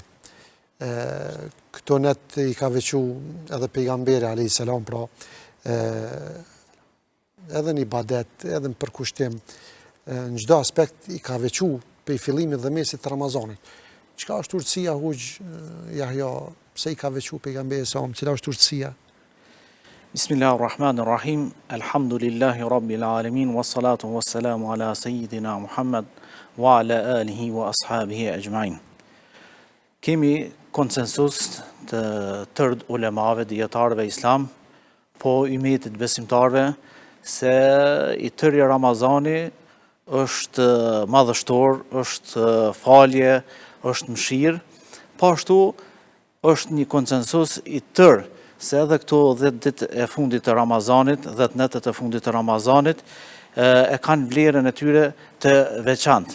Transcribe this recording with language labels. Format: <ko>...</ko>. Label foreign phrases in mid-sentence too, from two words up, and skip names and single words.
<sq>Këto net i ka veçu edhe pejgamberi a.s. pra edhe në ibadet, edhe në përkushtim, në çdo aspekt i ka veçu për i fillimit dhe mesit të Ramazanit. Çka është urtësia, hoxh Yahya, pse i ka veçu pejgamberi sa, cila është urtësia?</sq> <ar>بسم الله الرحمن الرحيم. الحمد لله رب العالمين، والصلاة والسلام على سيدنا محمد وعلى آله وأصحابه أجمعين.</ar> <sq>Kemi konsensus të tërë ulemave, dietarëve islam, po umetit besimtarëve, se i tërë Ramazani është madhështor, është falje, është mëshirë, po ashtu është një konsensus i tërë se edhe këto 10 ditë e fundit të Ramazanit, 10 netët e fundit të Ramazanit, e kanë vlerën e tyre të veçantë.</sq>